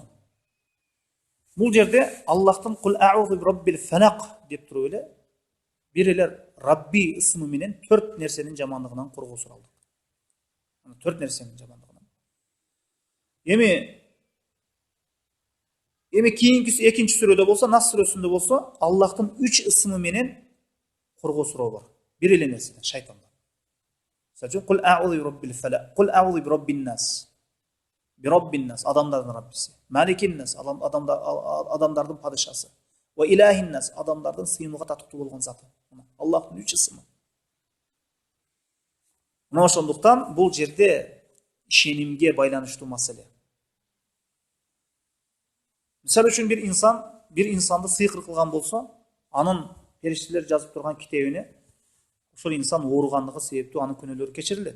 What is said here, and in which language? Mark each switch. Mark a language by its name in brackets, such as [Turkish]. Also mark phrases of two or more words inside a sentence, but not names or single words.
[Kyrgyz] Бул жерде Аллахтын [Arabic] قل أعوذ برب الفلق [Kyrgyz] деп туруп эле бир эле Рабби ысмы менен 4 нерсенин жамандыгынан коргоо суралдык. 4 нерсенин жамандыгынан. Эми кийинкиси экинчи сүрөдө болсо, Нас сүрөсүндө болсо, Аллахтын 3 ысмы менен коргоо суроо бар. Бир эле нерседен, шайтандан. Мисалы, [Arabic] قل أعوذ برب الفلق، قل أعوذ برب الناس. برب الناس, [Kyrgyz] адамдардын Раббиси. [Arabic] ملك الناس, [Kyrgyz] адамдардын падышасы. [Arabic] وإله الناس, [Kyrgyz] адамдардын сыйынууга татыктуу болгон заты. Аллахтын 3 ысмы. Мына ошондуктан бул жерде ишенимге байланыштуу маселе. Мисалы үчүн бир инсанды сыйкыр кылган болсо, анын периштелер жазып турган китебине ошол инсан ооругандыгы себептүү анын күнөөлөрү кечирилет.